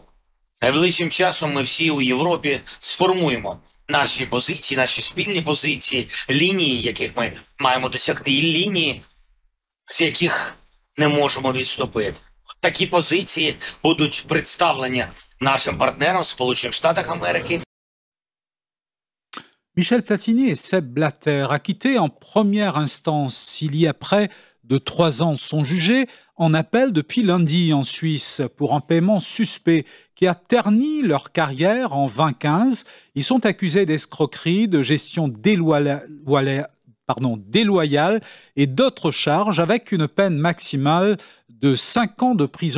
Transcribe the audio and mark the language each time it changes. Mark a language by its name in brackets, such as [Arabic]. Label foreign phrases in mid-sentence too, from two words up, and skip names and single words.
[Ukrainian] Найближчим часом ми всі у Європі сформуємо наші позиції, наші спільні позиції, лінії, яких ми маємо досягти, і лінії, з яких не можемо відступити. Такі позиції будуть представлені нашим партнерам в Сполучених Штатах Америки. [French] Michel Platini et Seb Blatter, acquittés en première instance il y a près de 3 ans, sont jugés en appel depuis lundi en Suisse pour un paiement suspect qui a terni leur carrière en 2015. Ils sont accusés d'escroquerie, de gestion déloyale et d'autres charges avec une peine maximale de 5 ans de prison.